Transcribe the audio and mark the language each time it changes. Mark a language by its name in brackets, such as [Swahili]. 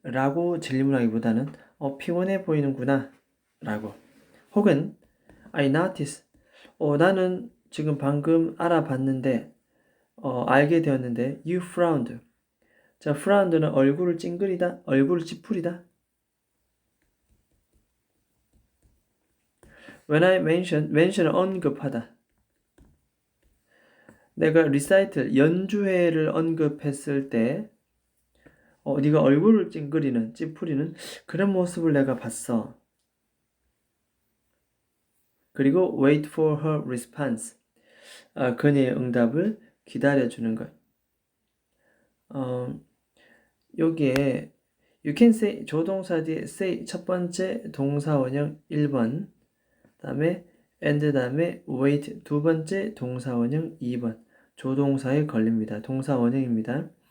[Korean] 라고 질문하기보다는 피곤해 보이는구나. 라고. 혹은 [English] I notice. [Korean] 나는 지금 방금 알아봤는데 알게 되었는데 [English] You frowned. [Korean] 자, frowned는 얼굴을 찡그리다, 얼굴을 찌푸리다. [English] When I mention [Korean] 은 언급하다. 내가 recital, 연주회를 언급했을 때 네가 얼굴을 찡그리는, 찌푸리는 그런 모습을 내가 봤어. 그리고 [English] wait for her response. [Korean] 그녀의 응답을 기다려주는 것. 여기에 [English] you can say [Korean] 조동사 뒤에 say 첫 번째 동사원형 1번, 다음에 and 다음에 wait 두 번째 동사원형 2번, 조동사에 걸립니다. 동사원형입니다.